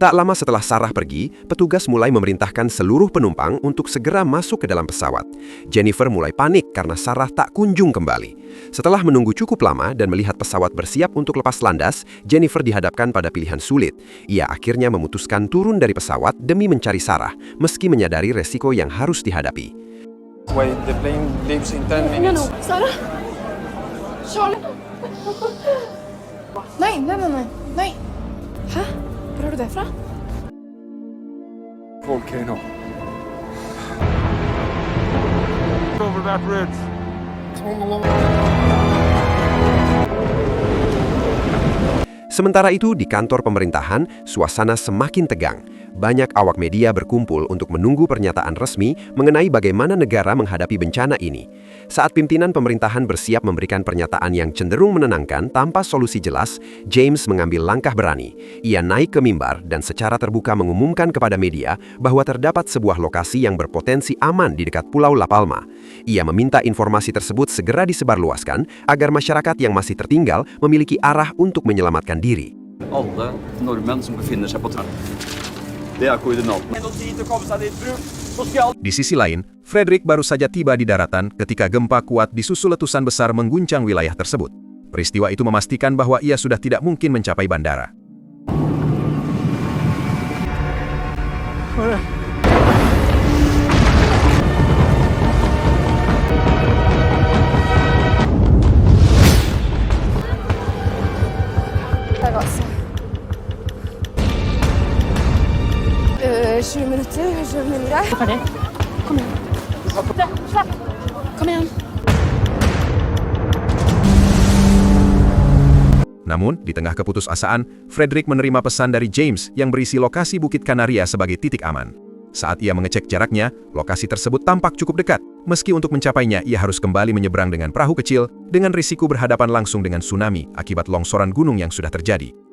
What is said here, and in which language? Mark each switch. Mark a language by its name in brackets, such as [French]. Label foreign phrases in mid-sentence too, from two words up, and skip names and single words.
[Indonesian] Tak lama setelah Sarah pergi, petugas mulai memerintahkan seluruh penumpang untuk segera masuk ke dalam pesawat. Jennifer mulai panik karena Sarah tak kunjung kembali. Setelah menunggu cukup lama dan melihat pesawat bersiap untuk lepas landas, Jennifer dihadapkan pada pilihan sulit. Ia akhirnya memutuskan turun dari pesawat demi mencari Sarah, meski menyadari resiko yang harus dihadapi. [English] Wait, the plane leaves in 10 minutes. No, Sarah. Charlie. [Norwegian] Nej. Hæ? Hvor har du det fra? [English] Volcano. Over that bridge. [Indonesian] Sementara itu, di kantor pemerintahan, suasana semakin tegang. Banyak awak media berkumpul untuk menunggu pernyataan resmi mengenai bagaimana negara menghadapi bencana ini. Saat pimpinan pemerintahan bersiap memberikan pernyataan yang cenderung menenangkan tanpa solusi jelas, James mengambil langkah berani. Ia naik ke mimbar dan secara terbuka mengumumkan kepada media bahwa terdapat sebuah lokasi yang berpotensi aman di dekat Pulau La Palma. Ia meminta informasi tersebut segera disebarluaskan agar masyarakat yang masih tertinggal memiliki arah untuk menyelamatkan diri. [Norwegian] Alle nordmenn som befinner seg på Det er koordinatene. [Indonesian] Di sisi lain, Frederick baru saja tiba di daratan ketika gempa kuat disusul letusan besar mengguncang wilayah tersebut. Peristiwa itu memastikan bahwa ia sudah tidak mungkin mencapai bandara. [Norwegian] Der gassen. 20 minutter, kanskje mindre. Ferdig. Kom igjen. Slapp. Kom igjen. [Indonesian] Namun, di tengah keputusasaan, Frederick menerima pesan dari James yang berisi lokasi Bukit Kanaria sebagai titik aman. Saat ia mengecek jaraknya, lokasi tersebut tampak cukup dekat. Meski untuk mencapainya, ia harus kembali menyeberang dengan perahu kecil dengan risiko berhadapan langsung dengan tsunami akibat longsoran gunung yang sudah terjadi.